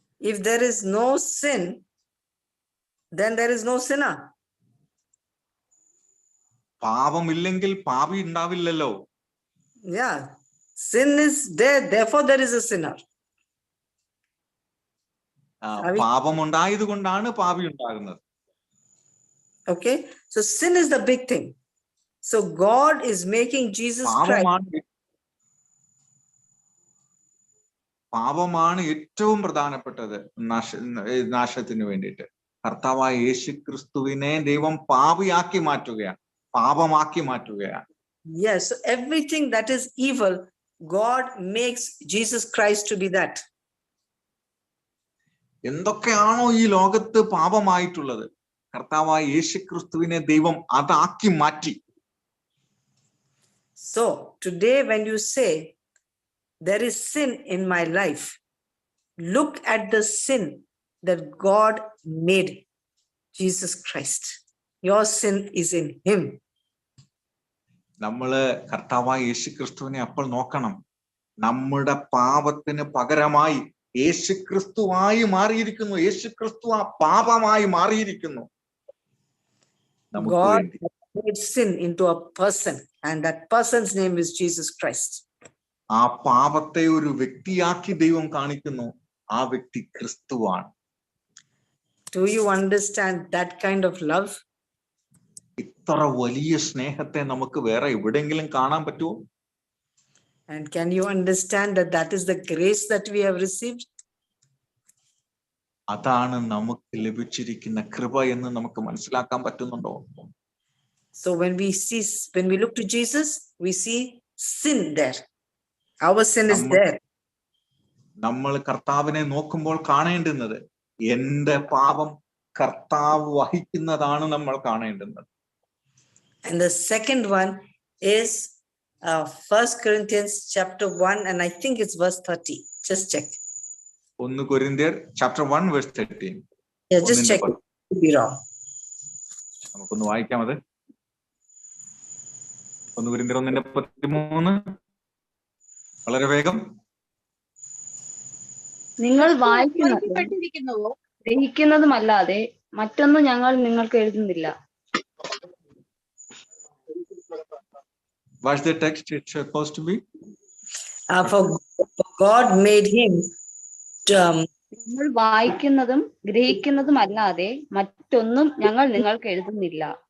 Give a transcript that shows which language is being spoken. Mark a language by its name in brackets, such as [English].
[English] If there is no sin, then there is no sinner. [Malayalam] പാപമില്ലെങ്കിൽ പാപി ഉണ്ടാവില്ലല്ലോ. [English] Yeah, sin is there, therefore there is a sinner. [Malayalam] പാപം ഉണ്ടായത് കൊണ്ടാണ് പാപി ഉണ്ടാകുന്നത്. [English] Okay, so sin is the big thing. So God is making Jesus Christ. [Malayalam] പാപമാണ് ഏറ്റവും പ്രധാനപ്പെട്ടത് നാശത്തിന് വേണ്ടിയിട്ട്. കർത്താവായ യേശു ക്രിസ്തുവിനെ ദൈവം പാപിയാക്കി മാറ്റുകയാണ്, പാപമാക്കി മാറ്റുകയാണ്. [English] Yes, so everything that is evil, God makes Jesus Christ to be that. [Malayalam] എന്തൊക്കെയാണോ ഈ ലോകത്ത് പാപമായിട്ടുള്ളത്, കർത്താവായ യേശു ക്രിസ്തുവിനെ ദൈവം അതാക്കി മാറ്റി. [English] So today when you say there is sin in my life, look at the sin that God made Jesus Christ. Your sin is in him. [Malayalam] നമ്മള് കർത്താവായ യേശു ക്രിസ്തുവിനെ അപ്പോൾ നോക്കണം. നമ്മുടെ പാപത്തിന് പകരമായി യേശു ക്രിസ്തുവായി മാറിയിരിക്കുന്നു. യേശു ക്രിസ്തു ആ പാപമായി മാറിയിരിക്കുന്നു. [English] God made sin into a person, and that person's name is Jesus Christ. [Malayalam] ആ പാപത്തെ ഒരു വ്യക്തിയാക്കി ദൈവം കാണിക്കുന്നു. ആ വ്യക്തി ക്രിസ്തുവാണ്. [English] Do you understand that kind of love? [Malayalam] ഇത്ര വലിയ സ്നേഹത്തെ നമുക്ക് വേറെ എവിടെയെങ്കിലും കാണാൻ പറ്റുമോ? [English] And can you understand that that is the grace that we have received? [Malayalam] അതാണ് നമുക്ക് ലഭിച്ചിരിക്കുന്ന കൃപ എന്ന് നമുക്ക് മനസ്സിലാക്കാൻ പറ്റുന്നുണ്ടോ? [English] So when we look to Jesus, we see sin there. Our sin is there. [Malayalam] നമ്മൾ കർത്താവിനെ നോക്കുമ്പോൾ കാണേണ്ടുന്നത് എന്റെ പാപം കർത്താവ് വഹിക്കുന്നതാണ് നമ്മൾ കാണേണ്ടുന്നത്. [English] And the second one is 1 Corinthians chapter 1, and I think it's verse 30. Just check. 1 Corinthians chapter 1 verse 13. Yeah, just check. It could be wrong. [Malayalam] നമുക്കൊന്ന് വായിക്കാം അത്. 1 Corinthians 1:13. വളരെ വേഗം. നിങ്ങൾ വായിക്കുന്നതും ഗ്രഹിക്കുന്നതുമല്ലാതെ മറ്റൊന്നും ഞങ്ങൾ നിങ്ങൾക്ക് എഴുതുന്നില്ല. [English] What's the text it's supposed to be? For God made him. [Malayalam] നിങ്ങൾ വായിക്കുന്നതും ഗ്രഹിക്കുന്നതുമല്ലാതെ മറ്റൊന്നും ഞങ്ങൾ നിങ്ങൾക്ക് എഴുതുന്നില്ല.